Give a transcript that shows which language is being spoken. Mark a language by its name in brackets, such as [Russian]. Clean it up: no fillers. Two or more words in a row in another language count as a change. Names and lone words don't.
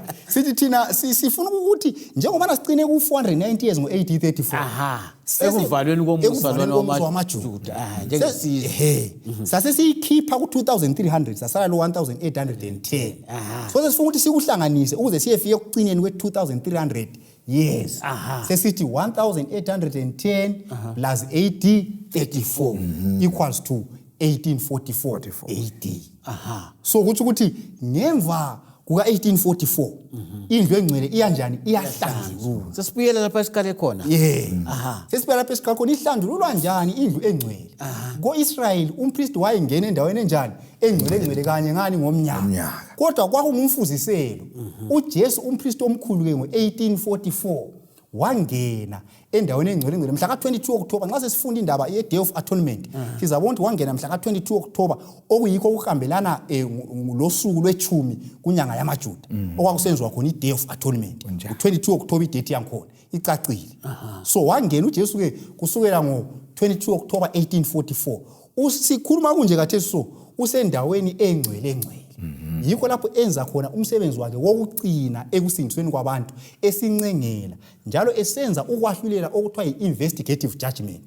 [North Ndebele] Sithi thina sifuna ukuthi njengoba sicine ku490 years ngo-AD 34 ekuvalweni komusa wamaJuda njengesizwe sase siyikhipha ku2300 sasala lo 1810. So sesifuna ukuthi sikuhlanganise ukuze siyefike ekucineni kwe2300 years. [English] Sesithi 1810 plus AD 34 equals to 1844 AD. [North Ndebele] So ukuthi ngemva kuka 1844 indlu engcwele iyanjani iyahlanjululwa. Sesibuyela lapha esiqale khona. Sesibuyela lapha esiqale khona ihlanjululwa njani indlu engcwele. Ko-Israyeli umpristi wayengena endaweni enjani engcwele kanye ngani ngomnyaka. Kodwa kwakungumfuziselo. uJesu umpristi omkhulu ke ngo-1844 wangena endaweni engcwele mhla ka-22 October. Nxa sesifunda indaba ye-Day of Atonement sizabona ukuthi wangena mhla ka-22 October okuyikho ukuhambelana losuku lwe-10 kunyanga yamaJuda okwakusenziwa khona i-Day of Atonement. 22 October idate yankhona icacile. So wangena uJesu ke kusukela ngo-22 October 1844. Usikhuluma kunje kathesi so usendaweni engcwele. Yikho lapho enza khona umsebenzi wakhe wokucina ekusindisweni kwabantu esincengela njalo esenza ukwahlulela okuthiwa yi- [English] investigative judgment.